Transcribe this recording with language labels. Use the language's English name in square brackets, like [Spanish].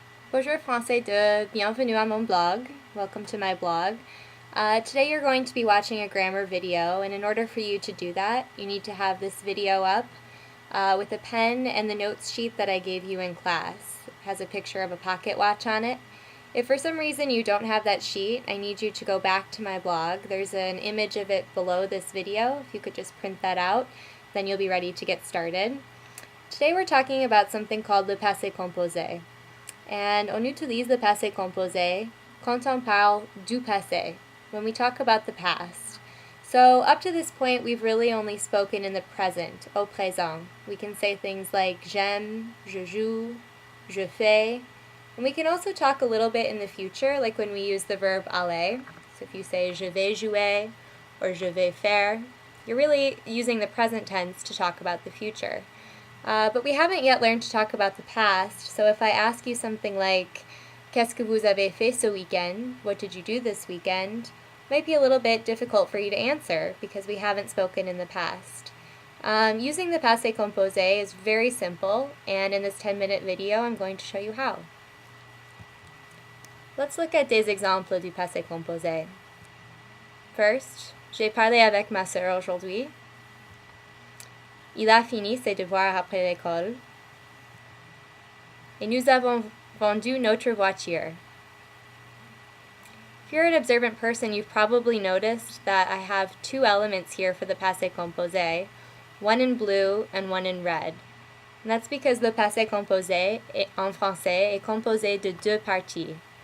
[French] Bonjour Français bienvenue à mon blog. [English] Welcome to my blog. Today you're going to be watching a grammar video, and in order for you to do that, you need to have this video up with a pen and the notes sheet that I gave you in class. It has a picture of a pocket watch on it. If for some reason you don't have that sheet, I need you to go back to my blog. There's an image of it below this video. If you could just print that out, then you'll be ready to get started. Today we're talking about something called le passé composé. [French] And on utilise le passé composé quand on parle du passé, [English] when we talk about the past. So up to this point, we've really only spoken in the present, [French] au présent. [English] We can say things like [French] j'aime, je joue, je fais. [English] And we can also talk a little bit in the future, like when we use the verb aller. So if you say [French] je vais jouer [English] or [French] je vais faire, [English] you're really using the present tense to talk about the future. But we haven't yet learned to talk about the past, so if I ask you something like [French] qu'est-ce que vous avez fait ce week-end? [English] What did you do this weekend? It might be a little bit difficult for you to answer because we haven't spoken in the past. Using the passé composé is very simple, and in this 10-minute video I'm going to show you how. Let's look at [French] des exemples du passé composé. First, j'ai parlé avec ma sœur aujourd'hui. Il a fini ses devoirs après l'école. Et nous avons vendu notre voiture. [English] If you're an observant person, you've probably noticed that I have two elements here for the passé composé, one in blue and one in red. And that's because the [French] passé composé en français est composé de deux parties.